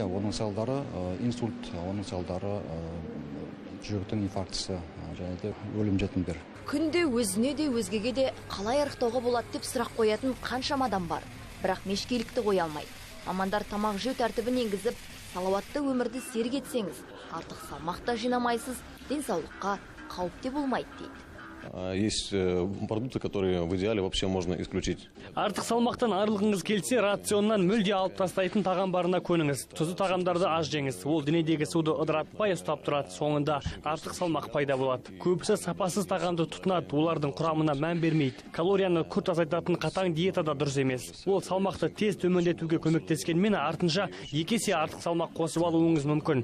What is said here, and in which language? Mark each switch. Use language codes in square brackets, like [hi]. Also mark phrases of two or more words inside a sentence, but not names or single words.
[kk] Оның салдары инсульт, оның салдары жүректің инфарктісі, және де өлім жетімдер. Күнде өзіне де өзгеге де қалай арықтауға болады деп сұрақ қоятын қаншама адам бар. Бірақ мешкейлікті қоя алмайды. Мамандар тамақ жеу тәртібін енгізіп, салауатты өмірді серік етсеңіз, артық салмақ та жинамайсыз, денсаулыққа қауіпте болмайды дейді. [ru] Есть продукты, которые в идеале вообще можно исключить. [kk] Артық салмақтан арылғыңыз келсе, рационнан мүлде алып тастайтын тағам барына көніңіз. Тұзды тағамдарды аз жеңіз. Ол денедегі суды ыдыратпай ұстап тұрады. Соңында артық салмақ пайда болады. Көбісі сапасыз тағамды тұтынады, олардың құрамына мән бермейді. Калорияны күрт азайтатын қатаң диетада дұрыс емес. Ол салмақты тез төмендетуге көмектескенмен артынша 2 есе артық салмақ қосып алуыңыз мүмкін.